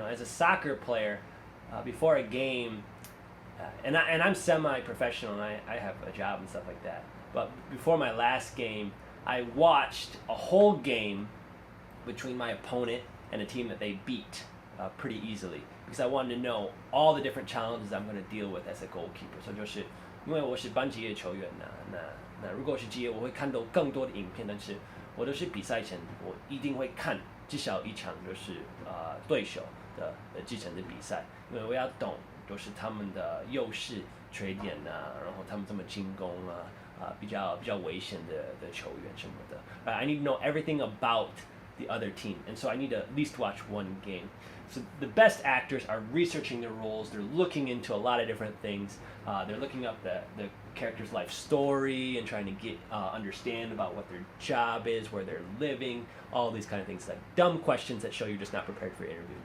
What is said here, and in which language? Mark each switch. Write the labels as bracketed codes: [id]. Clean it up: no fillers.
[en] As a soccer player, before a game, and I'm semi-professional and I have a job and stuff like that. But before my last game, I watched a whole game between my opponent and a team that they beat pretty easily because I wanted to know all the different challenges I'm going to deal with as a goalkeeper. [zh] So 就是因为我是班级的球员那如果是职业，我会看到更多的影片，但是我都是比赛前我一定会看至少一场就是对手的继承的比赛，因为我要懂就是他们的优势、缺点啊，然后他们怎么进攻啊，比较危险的球员什么的。 [en] I need to know everything about the other team, and so I need to at least watch one game. So the best actors are researching their roles. They're looking into a lot of different things. They're looking up the character's life story and trying to get understand about what their job is, where they're living, all these kind of things, like dumb questions that show you're just not prepared for your interview.